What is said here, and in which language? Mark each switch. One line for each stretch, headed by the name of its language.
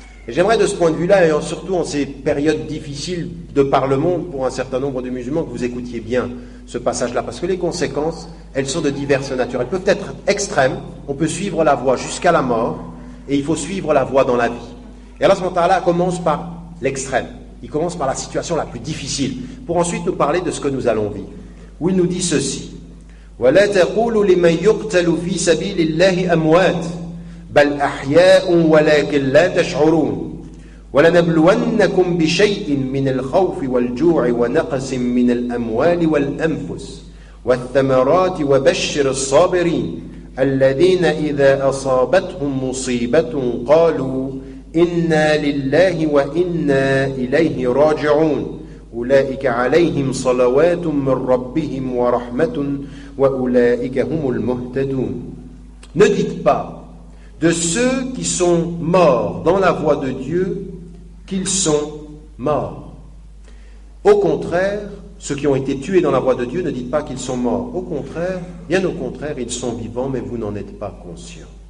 French: Et j'aimerais de ce point de vue-là, et surtout en ces périodes difficiles de par le monde, pour un certain nombre de musulmans, que vous écoutiez bien ce passage-là, parce que les conséquences, elles sont de diverses natures. Elles peuvent être extrêmes, on peut suivre la voie jusqu'à la mort, et il faut suivre la voie dans la vie. Et Allah subhanahu wa ta'ala commence par l'extrême, il commence par la situation la plus difficile, pour ensuite nous parler de ce que nous allons vivre. Où il nous dit ceci,
Arabic: وَلَا تَقُولُوا لِمَنْ يُقْتَلُ فِي سَبِيلِ اللَّهِ أَمْوَاتٍ بل أحياء ولكن لا تشعرون ولنبلونكم بشيء من الخوف والجوع ونقص من الأموال والأنفس والثمرات وبشر الصابرين الذين إذا أصابتهم مصيبة قالوا إنا لله وإنا إليه راجعون أولئك عليهم صلوات من ربهم ورحمة وأولئك هم المهتدون.
French: Ne dites pas de ceux qui sont morts dans la voie de Dieu qu'ils sont morts. Au contraire, ceux qui ont été tués dans la voie de Dieu, ne dites pas qu'ils sont morts. Au contraire, bien au contraire, ils sont vivants, mais vous n'en êtes pas conscients.